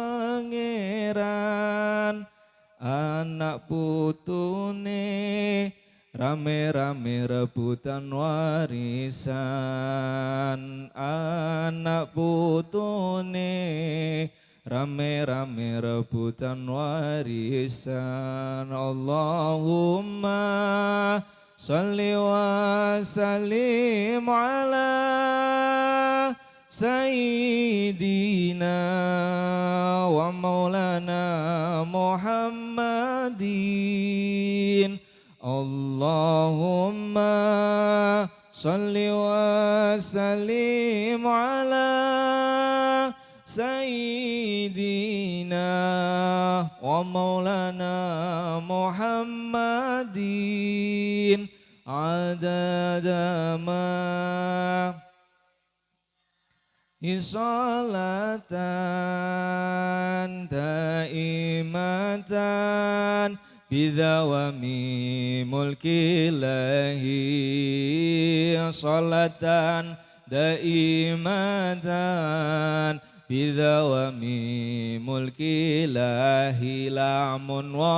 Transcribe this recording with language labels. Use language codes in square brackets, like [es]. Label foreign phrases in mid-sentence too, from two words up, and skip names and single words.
[jv] pangeran anak putune rame-rame rebutan warisan anak putune rame-rame rebutan warisan [ar] اللهم صل وسلم على سيدنا ومولانا محمد اللهم صل وسلم على سيدنا ومولانا محمد عدد ما صلاة دائمة بدوام ملك الله صلاة دائمة بدوام ملك الله lamun